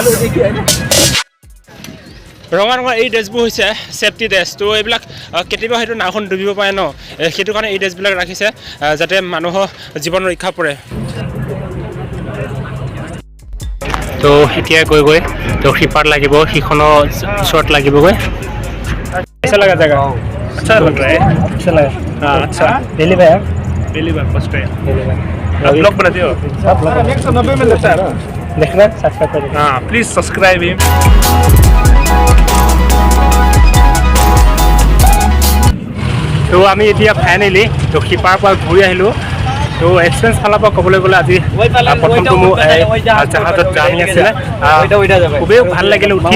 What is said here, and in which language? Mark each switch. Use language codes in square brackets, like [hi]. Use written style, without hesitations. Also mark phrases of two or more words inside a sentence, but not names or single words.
[as] ৰঙা ৰঙৰ এই ড্ৰেছবোৰ হৈছে [en] safety dress. [as] তো এইবিলাক কেতিয়াবা হয়তো নাওখন ডুবিব পাৰে ন, সেইটো কাৰণে এই ড্ৰেছবিলাক ৰাখিছে যাতে মানুহৰ জীৱন ৰক্ষা পৰে। তো এতিয়া গৈ তো শিপাত লাগিব, সিখনৰ ওচৰত লাগিবগৈ। [hi] कैसा लगा जगह? अच्छा लग रहा है। अच्छा लगा। हाँ अच्छा। पहली बार पहली बार [en] first time. [hi] आप ब्लॉग बनाते हो? 190 में लेता है देखना सब्सक्राइब करें। हाँ [en] please subscribe him. [as] তো আমি এতিয়া ফাইনেলি তো শিপাৰ পৰা ঘূৰি আহিলোঁ। তো এক্সপেৰিয়েঞ্চ ফালৰ পৰা ক'বলৈ গ'লে আজি প্ৰথমটো মোৰ জাহাজত জাৰ্ণি আছিলে, খুবেই ভাল লাগিলে উঠি।